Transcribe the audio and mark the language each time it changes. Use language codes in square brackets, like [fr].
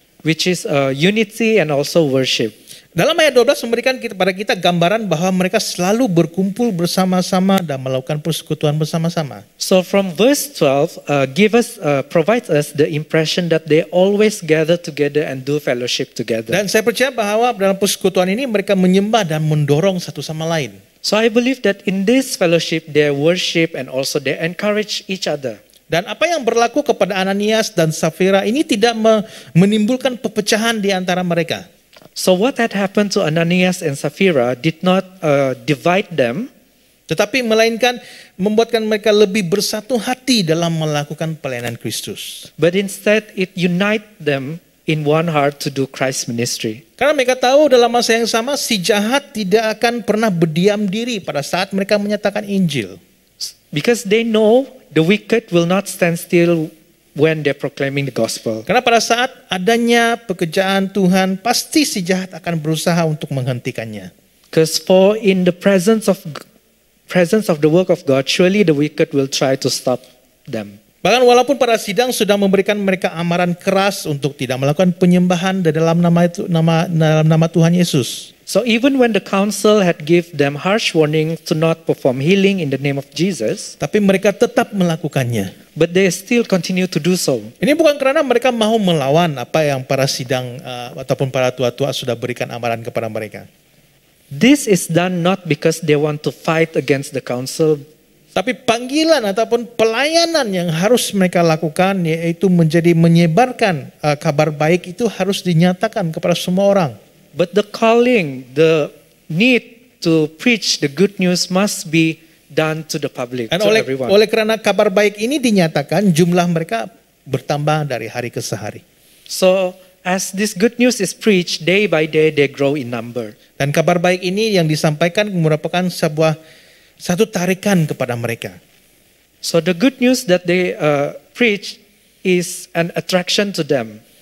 [en] which is unity and also worship. [ms] Dalam ayat 12 memberikan kepada kita gambaran bahwa mereka selalu berkumpul bersama-sama dan melakukan persekutuan bersama-sama. [en] So from verse 12, provides us the impression that they always gather together and do fellowship together. [ms] Dan saya percaya bahwa dalam persekutuan ini mereka menyembah dan mendorong satu sama lain. [en] So I believe that in this fellowship, they worship and also they encourage each other. [ms] Dan apa yang berlaku kepada Ananias dan Safira ini tidak menimbulkan perpecahan di antara mereka. [en] So what had happened to Ananias and Sapphira did not divide them, [ms] Tetapi melainkan membuatkan mereka lebih bersatu hati dalam melakukan pelayanan Kristus. [en] but instead it unite them in one heart to do Christ's ministry. [ms] Karena mereka tahu dalam masa yang sama si jahat tidak akan pernah berdiam diri pada saat mereka menyatakan Injil. [en] Because they know the wicked will not stand still when they're proclaiming the gospel. [ms] Karena pada saat adanya pekerjaan Tuhan, pasti si jahat akan berusaha untuk menghentikannya. [en] Because for in the presence of the work of God, surely the wicked will try to stop them. [ms] Bahkan walaupun pada sidang sudah memberikan mereka amaran keras untuk tidak melakukan penyembahan dalam nama Tuhan Yesus. [en] So even when the council had give them harsh warning to not perform healing in the name of Jesus, [ms] Tapi mereka tetap melakukannya. [en] but they still continue to do so. [ms] Ini bukan karena mereka mau melawan apa yang para sidang ataupun para tua-tua sudah berikan amaran kepada mereka. [en] This is done not because they want to fight against the council, [ms] Tapi panggilan ataupun pelayanan yang harus mereka lakukan yaitu menjadi menyebarkan kabar baik itu harus dinyatakan kepada semua orang. [en] but the calling, the need to preach the good news must be done to the public, [ms] Dan [en] to everyone. [ms] oleh karena kabar baik ini dinyatakan, jumlah mereka bertambah dari hari ke hari. [en] So as this good news is preached, day by day they grow in number. [ms] Dan kabar baik ini yang disampaikan merupakan satu tarikan kepada mereka. [en] So the good news that they preach is an attraction to them.